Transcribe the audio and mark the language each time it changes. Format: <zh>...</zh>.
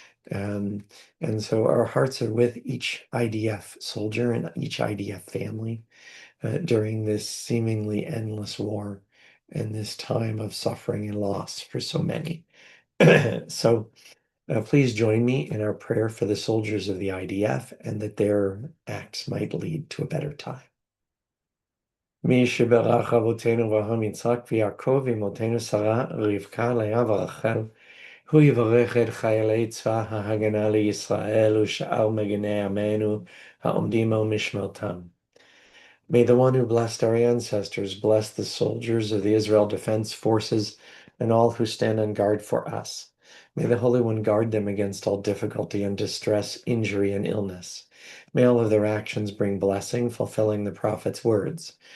<en>And so our hearts are with each IDF soldier and each IDF family during this seemingly endless war and this time of suffering and loss for so many. So please join me in our prayer for the soldiers of the IDF and that their acts might lead to a better time.</en> <he>מי שברך אבותינו אברהם יצחק ויעקב ואמותינו שרה רבקה לאה ורחל, הוא יברך את חיילי צבא ההגנה לישראל ושאר מגיני עמנו העומדים על משמרתם.</he> <en>May the one who blessed our ancestors bless the soldiers of the Israel Defense Forces and all who stand on guard for us. May the Holy One guard them against all difficulty and distress, injury, and illness. May all of their actions bring blessing, fulfilling the prophet's words.</en>